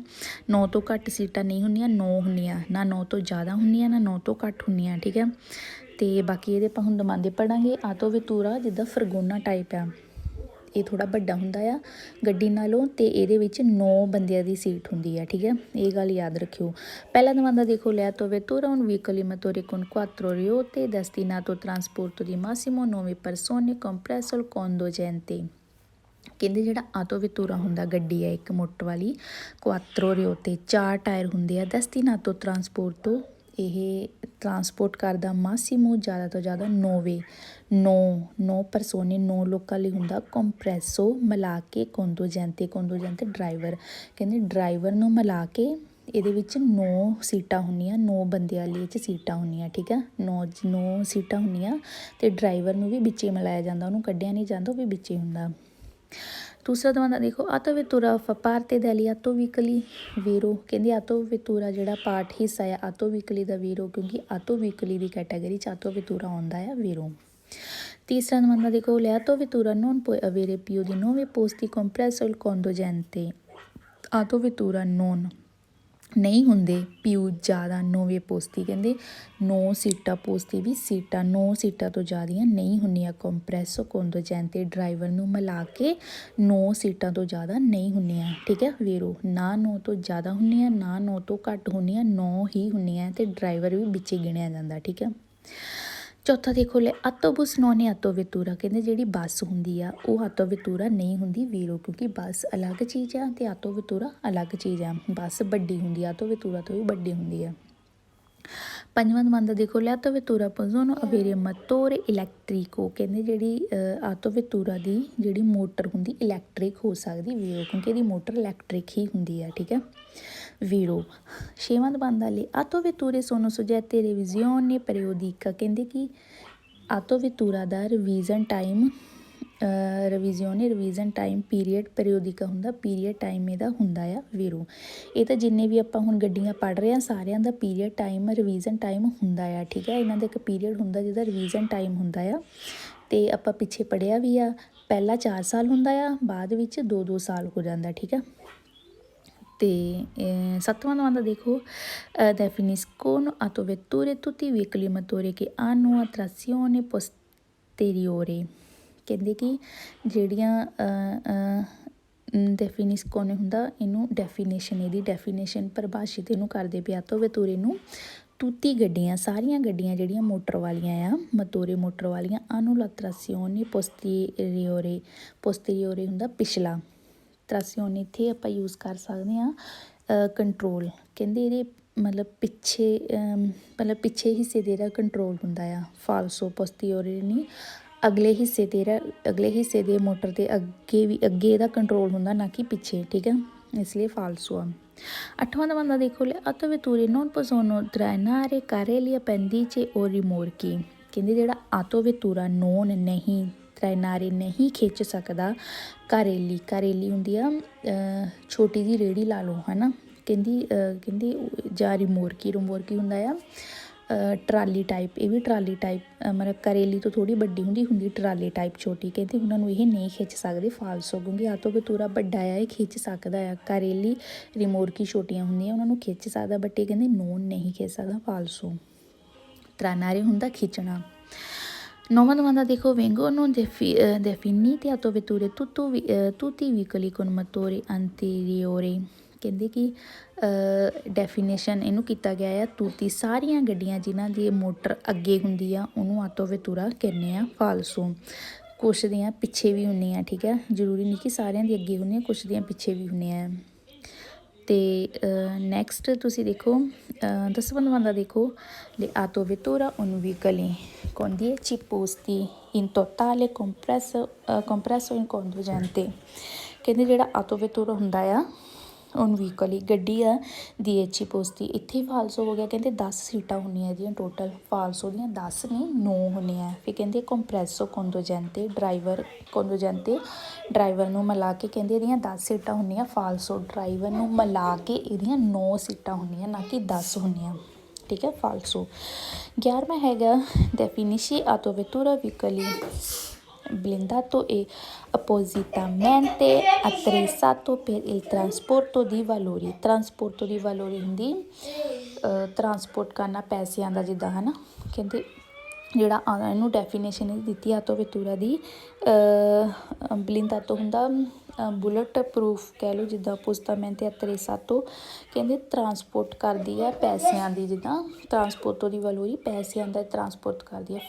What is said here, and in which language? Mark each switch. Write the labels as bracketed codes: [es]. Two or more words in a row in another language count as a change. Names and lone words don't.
[pa] 9 ਤੋਂ ਘੱਟ ਸੀਟਾਂ ਨਹੀਂ ਹੁੰਦੀਆਂ, 9 ਹੁੰਦੀਆਂ, ਨਾ 9 ਤੋਂ ਜ਼ਿਆਦਾ ਹੁੰਦੀਆਂ, ਨਾ 9 ਤੋਂ ਘੱਟ ਹੁੰਦੀਆਂ, ਠੀਕ ਆ। ਤੇ ਬਾਕੀ ਇਹਦੇ ਆਪਾਂ ਹੁਣ ਦਮਾਂਦੇ ਪੜਾਂਗੇ। autovettura ਜਿੱਦਾਂ ਫਰਗੋਨਾ ਟਾਈਪ ਆ, ਇਹ ਥੋੜ੍ਹਾ ਵੱਡਾ ਹੁੰਦਾ ਆ ਗੱਡੀ ਨਾਲੋਂ, ਤੇ ਇਹਦੇ ਵਿੱਚ 9 ਬੰਦਿਆਂ ਦੀ ਸੀਟ ਹੁੰਦੀ ਆ, ਠੀਕ ਹੈ। ਇਹ ਗੱਲ ਯਾਦ ਰੱਖਿਓ। ਪਹਿਲਾ ਦਮਾਂਦਾ ਦੇਖੋ [it] le autovettura un veicolo motore con 4 ruote destinato al trasporto di massimo 9 persone compreso il conducente। [pa] ਕਹਿੰਦੇ ਜਿਹੜਾ autovettura ਹੁੰਦਾ ਗੱਡੀ ਆ ਇੱਕ ਮੋਟਰ ਵਾਲੀ, 4 ruote 4 ਟਾਇਰ ਹੁੰਦੇ ਆ, [it] destinato trasporto [pa] ਇਹ ਟਰਾਂਸਪੋਰਟ ਕਰਦਾ, ਮਾਸੀਮੋ ਜ਼ਿਆਦਾ ਤੋਂ ਜ਼ਿਆਦਾ 9 ਪਰਸੋਨੇ 9 ਲੋਕਾਂ ਲਈ ਹੁੰਦਾ, ਕੰਪਰੈਸੋ ਮਿਲਾ ਕੇ, ਕੋਂਦੋਜੈਂਤੇ ਡਰਾਈਵਰ, ਕਹਿੰਦੇ ਡਰਾਈਵਰ ਨੂੰ ਮਿਲਾ ਕੇ ਇਹਦੇ ਵਿੱਚ 9 ਸੀਟਾਂ ਹੁੰਦੀਆਂ, 9 ਬੰਦਿਆਂ ਲਈ ਇਹ 'ਚ ਸੀਟਾਂ ਹੁੰਦੀਆਂ, ਠੀਕ ਆ। 9 ਸੀਟਾਂ ਹੁੰਦੀਆਂ ਤੇ ਡਰਾਈਵਰ ਨੂੰ ਵੀ ਵਿੱਚੇ ਮਿਲਾਇਆ ਜਾਂਦਾ, ਉਹਨੂੰ ਕੱਢਿਆ ਨਹੀਂ ਜਾਂਦਾ, ਉਹ ਵੀ ਵਿੱਚੇ ਹੁੰਦਾ। ਦੂਸਰਾ ਦਮਾਂਦਾ ਦੇਖੋ [it] autovettura fa parte degli autovicoli vero। [pa] ਕਹਿੰਦੇ autovettura ਜਿਹੜਾ ਪਾਰਟ ਹਿੱਸਾ ਆ autovicoli ਦਾ vero, ਕਿਉਂਕਿ autovicoli ਦੀ ਕੈਟਾਗਰੀ 'ਚ autovettura ਆਉਂਦਾ ਆ vero। ਤੀਸਰਾ ਦਮਾਂਦਾ ਦੇਖੋ [it] le autovettura non può avere più di 9 posti compreso il conducente। autovettura non [pa] ਨਹੀਂ ਹੁੰਦੇ ਪਿਊ ਜ਼ਿਆਦਾ 9 ਪੋਸਤੀ, ਕਹਿੰਦੇ 9 ਸੀਟਾਂ, ਪੋਸਤੀ ਵੀ ਸੀਟਾਂ, 9 ਸੀਟਾਂ ਤੋਂ ਜ਼ਿਆਦੀਆਂ ਨਹੀਂ ਹੁੰਦੀਆਂ। [it] compreso conducente [pa] ਡਰਾਈਵਰ ਨੂੰ ਮਿਲਾ ਕੇ 9 ਸੀਟਾਂ ਤੋਂ ਜ਼ਿਆਦਾ ਨਹੀਂ ਹੁੰਦੀਆਂ, ਠੀਕ ਹੈ। ਵੀਰੋ ਨਾ 9 ਤੋਂ ਜ਼ਿਆਦਾ ਹੁੰਦੀਆਂ, ਨਾ 9 ਤੋਂ ਘੱਟ ਹੁੰਦੀਆਂ, 9 ਹੀ ਹੁੰਦੀਆਂ ਤੇ ਡਰਾਈਵਰ ਵੀ ਵਿੱਚ ਹੀ ਗਿਣਿਆ ਜਾਂਦਾ, ਠੀਕ ਹੈ। ਚੌਥਾ ਦੇਖੋ ਲੈ [it] autobus non è autovettura। [pa] ਕਹਿੰਦੇ ਜਿਹੜੀ ਬੱਸ ਹੁੰਦੀ ਆ ਉਹ autovettura ਨਹੀਂ ਹੁੰਦੀ ਵੀਰੋ, ਕਿਉਂਕਿ ਬੱਸ ਅਲੱਗ ਚੀਜ਼ ਆ ਤੇ autovettura ਅਲੱਗ ਚੀਜ਼ ਆ। ਬੱਸ ਵੱਡੀ ਹੁੰਦੀ ਆ, autovettura ਤੋਂ ਵੀ ਵੱਡੀ ਹੁੰਦੀ ਆ। ਪੰਜਵਾਂ ਦਮਾਂਦਾ ਦੇਖੋ [it] le autovettura possono avere motore elettrico। [pa] ਕਹਿੰਦੇ ਜਿਹੜੀ autovettura ਦੀ ਜਿਹੜੀ ਮੋਟਰ ਹੁੰਦੀ ਇਲੈਕਟ੍ਰਿਕ ਹੋ ਸਕਦੀ ਵੀਰੋ, ਕਿਉਂਕਿ ਇਹਦੀ ਮੋਟਰ ਇਲੈਕਟ੍ਰਿਕ ਹੀ ਹੁੰਦੀ ਆ, ਠੀਕ ਹੈ ਵੀਰੋ। ਛੇਵਾਂ ਦਮਾਂਦਾ ਲਈ [it] autovetture sono soggette revisione periodica। [pa] ਕਹਿੰਦੇ ਕਿ autovettura ਦਾ [en] revision time revision time period [pa] periodica ਹੁੰਦਾ, [en] period time [pa] ਇਹਦਾ ਹੁੰਦਾ ਆ ਵੀਰੋ। ਇਹ ਤਾਂ ਜਿੰਨੇ ਵੀ ਆਪਾਂ ਹੁਣ ਗੱਡੀਆਂ ਪੜ੍ਹ ਰਹੇ ਹਾਂ ਸਾਰਿਆਂ ਦਾ [en] period time revision time [pa] ਹੁੰਦਾ ਆ, ਠੀਕ ਹੈ। ਇਹਨਾਂ ਦਾ ਇੱਕ ਪੀਰੀਅਡ ਹੁੰਦਾ ਜਿਹਦਾ [en] revision time [pa] ਹੁੰਦਾ ਆ, ਤੇ ਆਪਾਂ ਪਿੱਛੇ ਪੜ੍ਹਿਆ ਵੀ ਆ। ਪਹਿਲਾਂ 4 ਸਾਲ ਹੁੰਦਾ ਆ, ਬਾਅਦ ਵਿੱਚ 2-2 ਸਾਲ ਹੋ ਜਾਂਦਾ, ਠੀਕ ਆ। ਤੇ 7ਵਾਂ domanda ਦੇਖੋ [it] definiscono autovetture tutti i veicoli motori che hanno a trazione posteriore। [pa] ਕਹਿੰਦੇ ਕਿ ਜਿਹੜੀਆਂ ਡੈਫੀਨਿਸਕੋਨੇ ਹੁੰਦਾ, ਇਹਨੂੰ ਡੈਫੀਨੇਸ਼ਨ, ਇਹਦੀ ਡੈਫੀਨੇਸ਼ਨ ਪਰਿਭਾਸ਼ਿਤ ਇਹਨੂੰ ਕਰਦੇ ਵੀ ਆਟੋਵੇਤੂਰੇ ਨੂੰ ਤੂਤੀ ਗੱਡੀਆਂ, ਸਾਰੀਆਂ ਗੱਡੀਆਂ ਜਿਹੜੀਆਂ ਮੋਟਰ ਵਾਲੀਆਂ ਆ, ਮਤੋਰੇ ਮੋਟਰ ਵਾਲੀਆਂ, [it] hanno la trazione posteriore, posteriore [pa] ਹੁੰਦਾ ਪਿਛਲਾ, ਤਰਾਸੀਓਨ ਇੱਥੇ ਆਪਾਂ ਯੂਜ਼ ਕਰ ਸਕਦੇ ਹਾਂ ਕੰਟਰੋਲ। ਕਹਿੰਦੇ ਇਹਦੇ ਮਤਲਬ ਪਿੱਛੇ ਹਿੱਸੇ ਦੇ ਜਿਹੜਾ ਕੰਟਰੋਲ ਹੁੰਦਾ ਆ, [it] falso posteriore [pa] ਨਹੀਂ, ਅਗਲੇ ਹਿੱਸੇ ਦੇ ਮੋਟਰ ਦੇ ਅੱਗੇ ਇਹਦਾ ਕੰਟਰੋਲ ਹੁੰਦਾ, ਨਾ ਕਿ ਪਿੱਛੇ, ਠੀਕ ਹੈ, ਇਸ ਲਈ ਫਾਲਸੋ ਆ। 8ਵਾਂ domanda ਦੇਖੋ ਲੈ [it] autovetture non possono trainare carrelli appendici o rimorchi। [pa] ਕਹਿੰਦੇ ਜਿਹੜਾ [it] autovettura non [pa] ਨਹੀਂ, ਟ੍ਰਾਇਨਾਰੇ ਨਹੀਂ ਖਿੱਚ ਸਕਦਾ, ਕਾਰੇਲੀ ਹੁੰਦੀ ਆ ਛੋਟੀ ਜਿਹੀ ਰੇਹੜੀ ਲਾ ਲਓ ਹੈ ਨਾ, ਕਹਿੰਦੀ ਜਾਂ ਰਿਮੋਰਕੀ ਹੁੰਦਾ ਆ [en] trolley type, [pa] ਇਹ ਵੀ [en] trolley type, [pa] ਮਤਲਬ ਕਰੇਲੀ ਤੋਂ ਥੋੜ੍ਹੀ ਵੱਡੀ ਹੁੰਦੀ [en] trolley type [pa] ਛੋਟੀ, ਕਹਿੰਦੇ ਉਹਨਾਂ ਨੂੰ ਇਹ ਨਹੀਂ ਖਿੱਚ ਸਕਦੇ ਫਾਲਸੋ, ਕਿਉਂਕਿ ਆਟੋਵੇਤੂਰਾ ਵੱਡਾ ਆ, ਇਹ ਖਿੱਚ ਸਕਦਾ ਆ। [it] carrelli rimorchi [pa] ਛੋਟੀਆਂ ਹੁੰਦੀਆਂ, ਉਹਨਾਂ ਨੂੰ ਖਿੱਚ ਸਕਦਾ, ਬਟ ਇਹ ਕਹਿੰਦੇ ਨੋਨ ਨਹੀਂ ਖਿੱਚ ਸਕਦਾ ਫਾਲਸੋ। ਟ੍ਰਾਇਨਾਰੇ ਹੁੰਦਾ ਖਿੱਚਣਾ। 9ਵਾਂ domanda ਦੇਖੋ [it] vengono definite autovetture tutti i veicoli con motore anteriore। [pa] ਕਹਿੰਦੇ ਕਿ ਡੈਫੀਨੇਸ਼ਨ ਇਹਨੂੰ ਕੀਤਾ ਗਿਆ ਆ ਤੂਤੀ, ਸਾਰੀਆਂ ਗੱਡੀਆਂ ਜਿਨ੍ਹਾਂ ਦੀ ਮੋਟਰ ਅੱਗੇ ਹੁੰਦੀ ਆ ਉਹਨੂੰ ਆਟੋਵੇਤੂਰਾ ਕਹਿੰਦੇ ਆ ਫਾਲਸੋ। ਕੁਛ ਦੀਆਂ ਪਿੱਛੇ ਵੀ ਹੁੰਦੀਆਂ, ਠੀਕ ਹੈ, ਜ਼ਰੂਰੀ ਨਹੀਂ ਕਿ ਸਾਰਿਆਂ ਦੀ ਅੱਗੇ ਹੁੰਦੀਆਂ, ਕੁਛ ਦੀਆਂ ਪਿੱਛੇ ਵੀ ਹੁੰਦੀਆਂ। ਤੇ ਨੈਕਸਟ ਤੁਸੀਂ ਦੇਖੋ 10ਵਾਂ domanda ਦੇਖੋ [it] le autovetture un veicoli con 10 posti in totale compreso in conducente। [pa] ਕਹਿੰਦੇ ਜਿਹੜਾ ਆਟੋਵੇਤੂਰਾ ਹੁੰਦਾ ਆ ਉਹਨ ਵਹੀਕਲੀ ਗੱਡੀ ਆ 10 posti, ਇੱਥੇ ਫਾਲਸੋ ਹੋ ਗਿਆ, ਕਹਿੰਦੇ 10 ਸੀਟਾਂ ਹੁੰਦੀਆਂ ਇਹਦੀਆਂ ਟੋਟਲ, ਫਾਲਸੋ ਦੀਆਂ 10 ਨਹੀਂ 9 ਹੁੰਦੀਆਂ। ਫਿਰ ਕਹਿੰਦੇ [it] compreso conducente [pa] ਡਰਾਈਵਰ ਨੂੰ ਮਿਲਾ ਕੇ ਕਹਿੰਦੇ ਇਹਦੀਆਂ 10 ਸੀਟਾਂ ਹੁੰਦੀਆਂ, ਫਾਲਸੋ ਡਰਾਈਵਰ ਨੂੰ ਮਿਲਾ ਕੇ ਇਹਦੀਆਂ 9 ਸੀਟਾਂ ਹੁੰਦੀਆਂ, ਨਾ ਕਿ 10 ਹੁੰਦੀਆਂ, ਠੀਕ ਹੈ, ਫਾਲਸੋ। 11ਵਾਂ ਹੈਗਾ [it] definisci autovettura veicoli blindato e appositamente attrezzato per il trasporto di valori। trasporto di valori [pa] ਹੁੰਦੀ ਟਰਾਂਸਪੋਰਟ ਕਰਨਾ ਪੈਸਿਆਂ ਦਾ, ਜਿੱਦਾਂ ਹੈ ਨਾ, ਕਹਿੰਦੇ ਜਿਹੜਾ ਇਹਨੂੰ ਡੈਫੀਨੇਸ਼ਨ ਇਹ ਦਿੱਤੀ ਆਟੋਵੇਤੂਰਾ ਦੀ, ਬਲਿੰਦਾਤੋ ਹੁੰਦਾ [en] bullet proof [pa] ਕਹਿ ਲਓ, ਜਿੱਦਾਂ [it] appositamente attrezzato [pa] ਕਹਿੰਦੇ ਟਰਾਂਸਪੋਰਟ ਕਰਦੀ ਆ ਪੈਸਿਆਂ ਦੀ, ਜਿੱਦਾਂ [it] trasporto di valori [pa] ਪੈਸਿਆਂ ਦਾ ਟਰਾਂਸਪੋਰਟ ਕਰਦੀ ਆ।